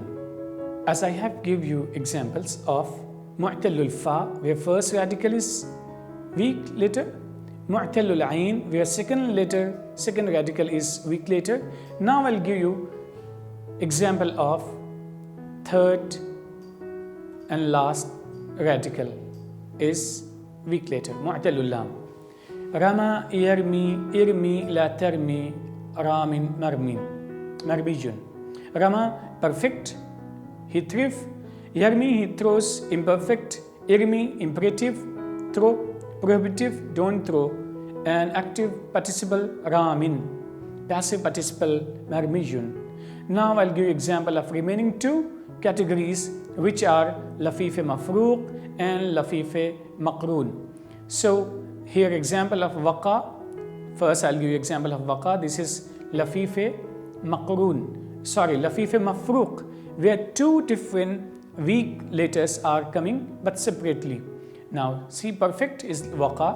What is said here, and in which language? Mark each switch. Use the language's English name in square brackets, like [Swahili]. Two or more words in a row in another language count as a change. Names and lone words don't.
[English] As I have give you examples of [Arabic] معتل الفاء, [English] where first radical is weak letter. [Arabic] معتل العين, [English] where second radical is weak letter. Now I'll give you example of third and last radical is weak letter, [Arabic] معتل اللام. رمى يرمي ارم لا ترم رام مرمي مرمي. [English] Rama, perfect, he threw. Yarmi, he throws, imperfect. Irmi, imperative, throw. Prohibitive, don't throw. And active participle, ramin. Passive participle, marmijun. Now I'll give you example of remaining two categories, which are [Arabic] لفيف مفروق [English] and [Arabic] لفيف مقرون. [English] So here example of waqa. First I'll give you example of waqa. This is [Arabic] لفيف مفروق, [English] where two different weak letters are coming but separately. Now see, perfect is waqa.